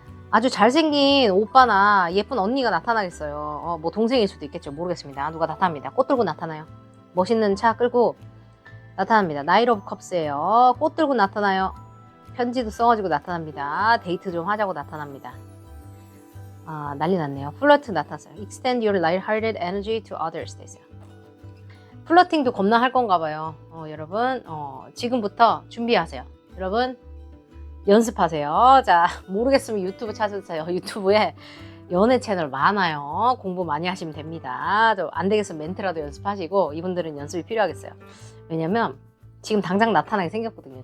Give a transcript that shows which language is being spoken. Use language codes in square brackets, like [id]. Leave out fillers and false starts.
[ko] 아주 잘생긴 오빠나 예쁜 언니가 나타나겠어요. 뭐 동생일 수도 있겠죠. 모르겠습니다. 누가 나타납니다. 꽃 들고 나타나요. 멋있는 차 끌고 나타납니다. 나이트 오브 컵스예요. 꽃 들고 나타나요. 편지도 써가지고 나타납니다. 데이트 좀 하자고 나타납니다. 난리 났네요. 플러트 나타났어요. [en] Extend your light-hearted energy to others [ko] 되세요. 플러팅도 겁나 할 건가 봐요. 여러분 지금부터 준비하세요. 여러분 연습하세요. 자, 모르겠으면 유튜브 찾으세요. 유튜브에 연애 채널 많아요. 공부 많이 하시면 됩니다. 안 되겠으면 멘트라도 연습하시고 이분들은 연습이 필요하겠어요. 왜냐면 지금 당장 나타나게 생겼거든요.